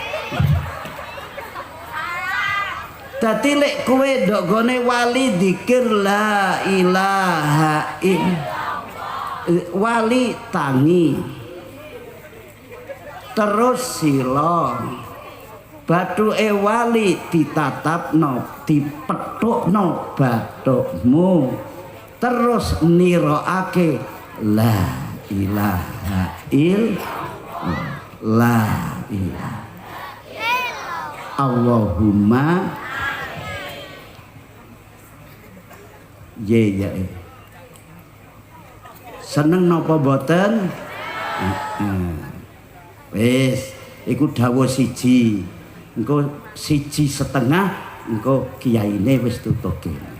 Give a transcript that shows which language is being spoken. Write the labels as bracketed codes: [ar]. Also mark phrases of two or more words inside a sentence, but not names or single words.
[jv] Dadi lek kowe ndok gone wali zikir [ar] لا إله إلا الله, [jv] wali tangi. Terus sila. Bathuke wali ditatapno, dipethukno bathukmu, terus niroake [ar] لا إله إلا الله، لا إله اللهم [jv] ya seneng napa boten? Wis iku dawuh siji. Engko 1,5 engko kiyaine wis tutuke.